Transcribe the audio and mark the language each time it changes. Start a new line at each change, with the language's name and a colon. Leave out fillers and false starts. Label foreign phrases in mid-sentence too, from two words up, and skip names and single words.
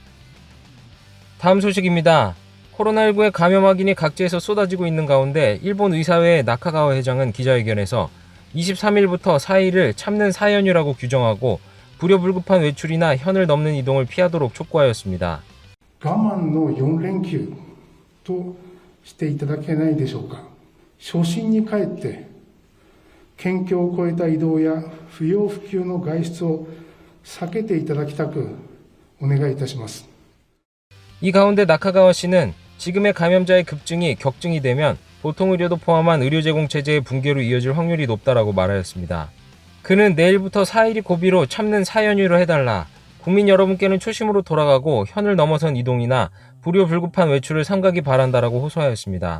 Korean: 다음 소식입니다. 코로나19의 감염 확인이 각지에서 쏟아지고 있는 가운데 일본 의사회의 나카가와 회장은 기자회견에서 23일부터 4일을 참는 4연휴라고 규정하고 불효불급한 외출이나 현을 넘는 이동을 피하도록 촉구하였습니다.
Japanese: 我慢の4連休としていただけないでしょうか。初心に帰って県境を越えた移動や不要不急の外出を避けていただきたくお願いいたします。
Korean: 이 가운데 나카가와 씨는 지금의 감염자의 급증이 격증이 되면 보통의료도 포함한 의료 제공 체제의 붕괴로 이어질 확률이 높다라고 말하였습니다. 그는 내일부터 4일이 고비로 참는 4연휴를 해달라. 국민 여러분께는 초심으로 돌아가고 현을 넘어선 이동이나 불효불급한 외출을 삼가기 바란다라고 호소하였습니다.